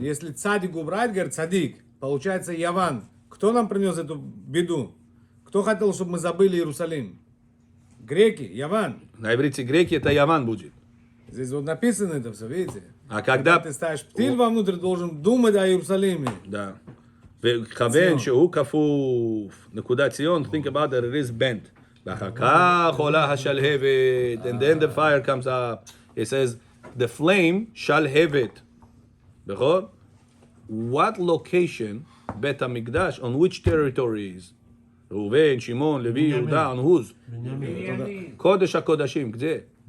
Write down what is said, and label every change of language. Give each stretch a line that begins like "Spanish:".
Russian: Если цадик убрать, говорит цадик, получается Яван. Кто нам принес эту беду? Кто хотел, чтобы мы забыли Иерусалим? Греки, Яван. На иврите греки это Яван будет. Здесь вот написано это все, видите? А когда... Ты ставишь птиль вовнутрь, должен думать о Иерусалиме. Да.
Hebrew: וכוון שהוא כפוף, נקודת ציון,
English: think about that it is bent.
Hebrew: ואחר כך עולה השלהבת,
English: and then the fire comes up. It says, the flame שלהבת. נכון? What location, בית המקדש, on which territories? ראובן, שמעון, לוי, יהודה, on whose?
Hebrew: בנימין. קודש הקודשים,
Russian: где?